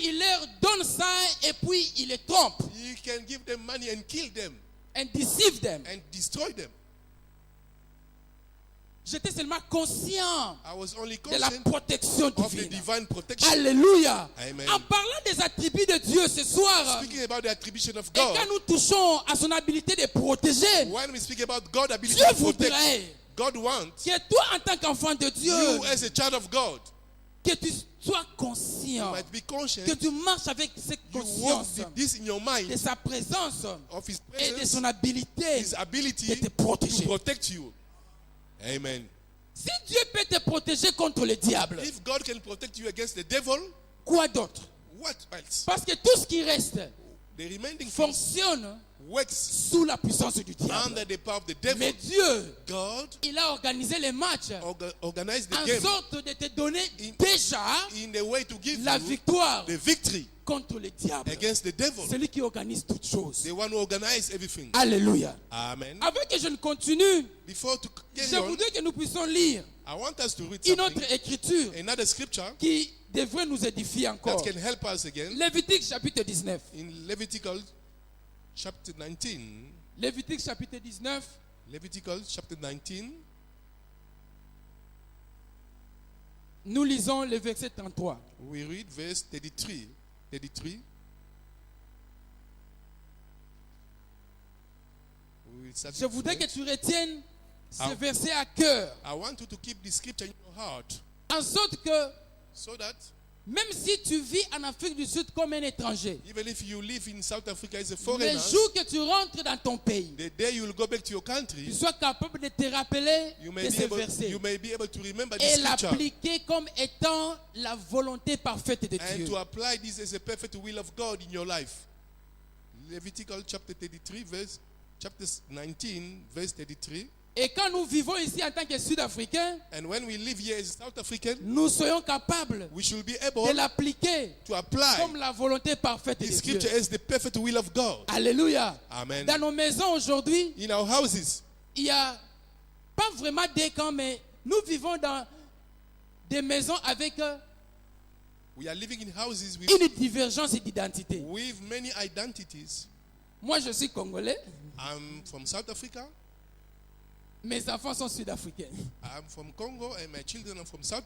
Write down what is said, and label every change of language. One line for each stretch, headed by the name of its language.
French: il leur donne ça et puis il les trompe
English: He can give them money and kill them and deceive them. and destroy them.
French: J'étais seulement conscient
English: I was only
French: de la
English: conscious
French: protection
English: of the
French: divine.
English: divine protection.
French: Alléluia.
English: Amen.
French: En parlant des attributs de Dieu ce soir,
English: Speaking about the attribution of
French: et quand
English: God,
French: nous touchons à son habilité de protéger,
English: when we speak about God's ability
French: Dieu
English: to protect,
French: voudrait
English: God wants
French: que toi en tant qu'enfant de Dieu,
English: you as a child of God,
French: que tu sois
English: you
French: conscient,
English: might be conscious,
French: que tu marches avec cette
English: you walk
French: conscience
English: Keep this in your mind
French: de sa présence
English: of His
French: et de
English: presence,
French: son habilité
English: His
French: de
English: ability
French: te
English: to
French: protéger.
English: protect you. Amen.
French: Si Dieu peut te protéger contre le diable,
English: If God can protect you against the devil,
French: quoi d'autre?
English: what else?
French: Parce que tout ce qui reste
English: The remaining things
French: fonctionne
English: works
French: sous la puissance du diable.
English: under the power of the
French: Mais
English: devil.
French: Dieu,
English: God
French: il a organisé les matchs
English: organized the
French: en
English: game
French: sorte de te donner
English: in-
French: déjà
English: in a way to give
French: la
English: you
French: victoire
English: the victory
French: contre le diable.
English: against the devil.
French: Celui qui organise toutes choses.
English: The one who organized everything.
French: Alléluia.
English: Amen.
French: Avant que je ne continue,
English: Before to
French: je
English: carry on,
French: voudrais que nous puissions lire
English: I want us to read
French: une
English: something,
French: autre écriture
English: another scripture
French: qui devrait nous édifier
English: that
French: encore.
English: can help us again.
French: Lévitique chapitre 19.
English: In Leviticus chapter 19,
French: Lévitique chapitre 19.
English: Leviticus chapter 19,
French: Nous lisons le verset 33.
English: we read verse 33. 33. We will start
French: Je
English: with
French: voudrais que
English: French.
French: tu retiennes ce Ah. verset à cœur,
English: I want you to keep this scripture in your heart
French: en sorte que
English: so that
French: même si tu vis en Afrique du Sud comme un étranger,
English: even if you live in South Africa as a
French: le
English: foreigner,
French: jour que tu rentres dans ton pays,
English: the day you will go back to your
French: tu
English: country,
French: sois capable de te rappeler
English: you
French: de
English: may, be
French: ce
English: able,
French: verset
English: you may be able to remember
French: et
English: this scripture
French: l'appliquer comme étant la volonté parfaite de
English: and
French: Dieu.
English: to apply this as a perfect will of God in your life. Leviticus chapter 33, chapter 19, verse 33.
French: Et quand nous vivons ici en tant que Sud-Africains,
English: And when we live here as South African,
French: nous soyons capables
English: we should be
French: de
English: able
French: l'appliquer
English: to apply
French: comme la volonté parfaite de
English: this
French: Dieu.
English: scripture as the perfect will of God.
French: Alléluia.
English: Amen.
French: Dans nos maisons aujourd'hui,
English: In our houses,
French: il n'y a pas vraiment des camps, mais nous vivons dans des maisons avec
English: we are living in houses
French: une divergence d'identité.
English: with many identities.
French: Moi, je suis congolais,
English: I'm from South Africa.
French: mes enfants sont sud-africains.
English: I'm from Congo and my children are from South